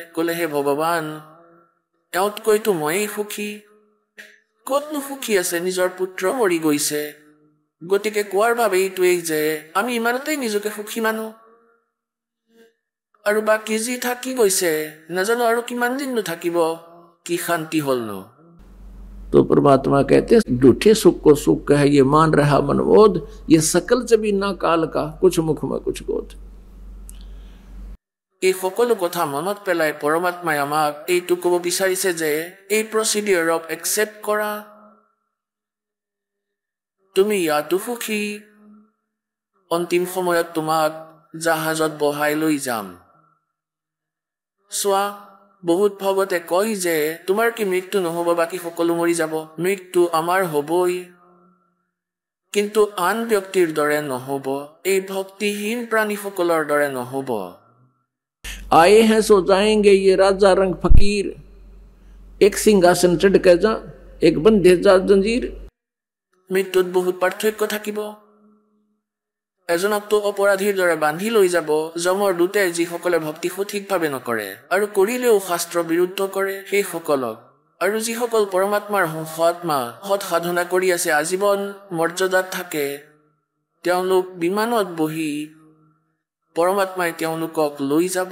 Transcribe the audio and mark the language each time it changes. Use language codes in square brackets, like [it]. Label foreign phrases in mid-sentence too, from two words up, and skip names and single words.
[as] ক'লে হে ভগৱান, এওঁতকৈতো ময়েই সুখী। ক'তনো সুখী আছে, নিজৰ পুত্ৰ মৰি গৈছে। গতিকে কোৱাৰ বাবে এইটোৱেই যে আমি ইমানতেই নিজকে সুখী মানো, আৰু বাকী যি থাকি গৈছে নাজানো আৰু কিমান দিননো থাকিব, কি শান্তি হ'লনো। [hi] तो परमात्मा कहते हैं झूठे सुख को सुख है, ये मान रहा मनबोध, ये सकल जबी ना काल का, कुछ मुख में कुछ बोध। [as] এই সকলো কথা মনত পেলাই পৰমাত্মাই আমাক এইটো ক'ব বিচাৰিছে যে এই [en] procedure accept [as] কৰা। তুমি ইয়াতো সুখী, অন্তিম সময়ত তোমাক জাহাজত বহাই লৈ যাম। চোৱা, বহুত ভগতে কয় যে তোমাৰ কি মৃত্যু নহ'ব, বাকী সকলো মৰি যাব। মৃত্যু আমাৰ হ'বই, কিন্তু আন ব্যক্তিৰ দৰে নহ'ব, এই ভক্তিহীন প্ৰাণীসকলৰ দৰে নহ'ব। [hi] आए हैं सो जाएंगे ये राजा रंग फकीर, एक सिंहासन चढ़ के जा, एक बंधे जा जंजीर। [as] মৃত্যুত বহুত পাৰ্থক্য থাকিব। এজনকতো অপৰাধীৰ দৰে বান্ধি লৈ যাব যমৰ দূতে যিসকলে ভক্তি সঠিকভাৱে নকৰে আৰু কৰিলেও শাস্ত্ৰ বিৰুদ্ধ কৰে সেইসকলক। আৰু যিসকল পৰমাত্মাৰ সৎমা সৎ সাধনা কৰি আছে আজীৱন মৰ্যাদাত থাকে তেওঁলোক বিমানত বহি পৰমাত্মাই তেওঁলোকক লৈ যাব।